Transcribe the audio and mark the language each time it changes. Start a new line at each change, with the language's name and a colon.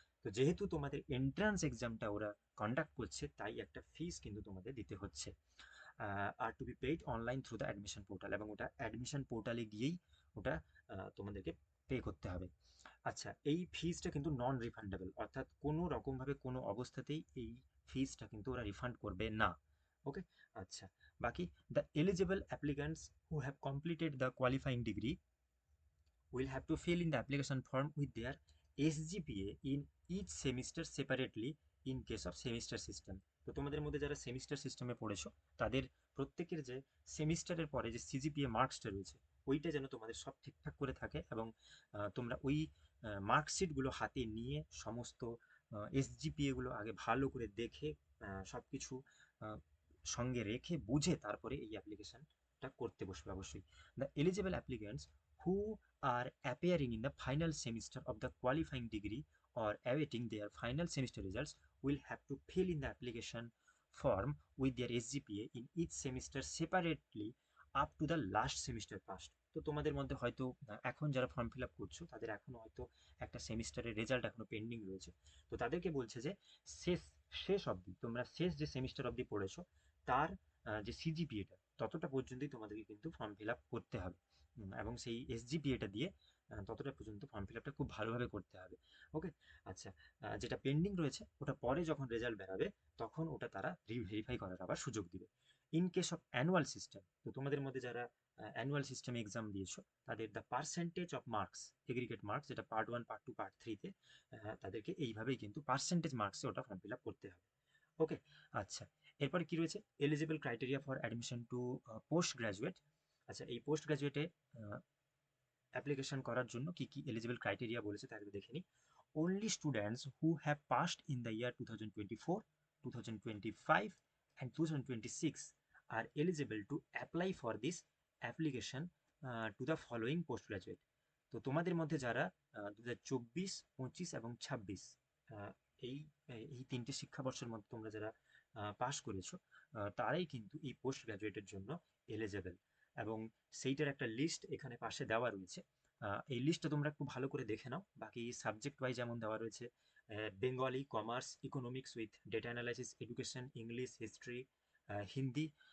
Bangla: তো যেহেতু তোমাদের এন্ট্রান্স এক্সামটা ওরা কন্ডাক্ট করছে, তাই একটা ফিস কিন্তু তোমাদের দিতে হচ্ছে। আর two be paid online through the admission portal, এবং ওটা অ্যাডমিশন পোর্টালে গিয়েই ওটা তোমাদেরকে পে করতে হবে। আচ্ছা, এই ফিসটা কিন্তু নন রিফান্ডেবল, অর্থাৎ কোনো রকমভাবে কোনো অবস্থাতেই এই ফিসটা কিন্তু ওরা রিফান্ড করবে না। ওকে।
English: আচ্ছা, বাকি the eligible applicants who have completed the qualifying degree will have to fill in the application form with their SGPA in each semester separately in case of semester system।
Bangla: তো তোমাদের মধ্যে যারা সেমিস্টার সিস্টেমে পড়েছো তাদের প্রত্যেকের যে সেমিস্টারের পরে যে সিজিপিএ মার্কসটা রয়েছে ওইটা যেন তোমাদের সব ঠিকঠাক করে থাকে, এবং তোমরা ওই মার্কশিটগুলো হাতে নিয়ে সমস্ত এসজিপিএগুলো আগে ভালো করে দেখে সব কিছু সঙ্গে রেখে বুঝে তারপরে এই অ্যাপ্লিকেশনটা করতে বসবে অবশ্যই।
English: The eligible applicants who are appearing in the final semester of the qualifying degree or awaiting their final semester results will have to fill in the application form with their SGPA in each semester separately up to the last semester passed।
Bangla: তো তোমাদের মধ্যে হয়তো এখন যারা form fill up করছো তাদের এখনো হয়তো একটা সেমিস্টারের রেজাল্ট এখনো পেন্ডিং রয়েছে। তো তাদেরকে বলছে যে শেষ শেষ অবধি, তোমরা শেষ যে সেমিস্টার অবধি পড়েছো তার যে সিজিপিএটা ততটা পর্যন্তই তোমাদেরকে কিন্তু ফর্ম ফিল আপ করতে হবে, এবং সেই এসজিপিএটা দিয়ে ততটা পর্যন্ত ফর্ম ফিল আপটা খুব ভালোভাবে করতে হবে। ওকে। আচ্ছা, যেটা পেন্ডিং রয়েছে ওটা পরে যখন রেজাল্ট বেরাবে তখন ওটা তারা রিভেরিফাই করার আবার সুযোগ দিবে। In case of annual system, তো তোমাদের মধ্যে যারা অ্যানুয়াল সিস্টেমে এক্সাম দিয়েছো তাদের the percentage of marks, aggregate marks, যেটা পার্ট 1, পার্ট 2, পার্ট 3-তে তাদেরকে এইভাবেই কিন্তু পার্সেন্টেজ মার্কসে ওটা ফর্ম ফিল আপ করতে হবে। ওকে। আচ্ছা, এরপরে কি রয়েছে? Eligible criteria for admission two post graduate. আচ্ছা, এই পোস্ট গ্রাজুয়েটে অ্যাপ্লিকেশন করার জন্য কি কি এলিজিবল ক্রাইটেরিয়া বলেছে তাহলে দেখে নিই।
English: only students who have passed in the year 2024, 2025 and 2026 are eligible to apply for this application to the following postgraduate।
Bangla: তো তোমাদের মধ্যে যারা 2024, 25 এবং 26 এই এই তিনটে শিক্ষাবর্ষের মধ্যে তোমরা যারা পাশ করেছো তারাই কিন্তু এই পোস্ট গ্রাজুয়েটের জন্য এলিজেবল, এবং সেইটার একটা লিস্ট এখানে পাশে দেওয়া রয়েছে। এই লিস্টটা তোমরা একটু ভালো করে দেখে নাও। বাকি সাবজেক্ট ওয়াইজ যেমন দেওয়া রয়েছে Bengali, commerce, economics with data analysis, education, English, history, Hindi.